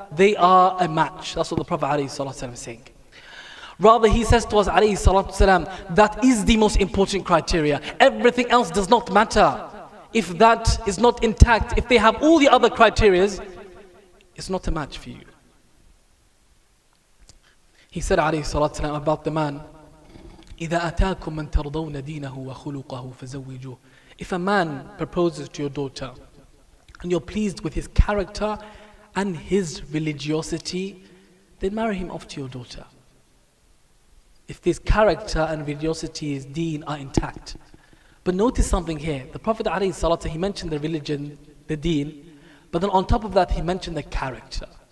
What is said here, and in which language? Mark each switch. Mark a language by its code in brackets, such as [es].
[en] They are a match. That's what the Prophet ﷺ is saying. Rather, he says to us ﷺ, that is the most important criteria. Everything else does not matter. If that is not intact, if they have all the other criteria, it's not a match for you. He said ﷺ about the man, [ar] إِذَا أَتَاكُم مَّن تَرْضَوْنَ دِينَهُ وَخُلُقَهُ فَزَوِّجُوهُ. [en] If a man proposes to your daughter and you're pleased with his character and his religiosity, then marry him off to your daughter. If this character and religiosity, his deen, are intact. But notice something here. The Prophet ﷺ, he mentioned the religion, the deen, but then on top of that he mentioned the character.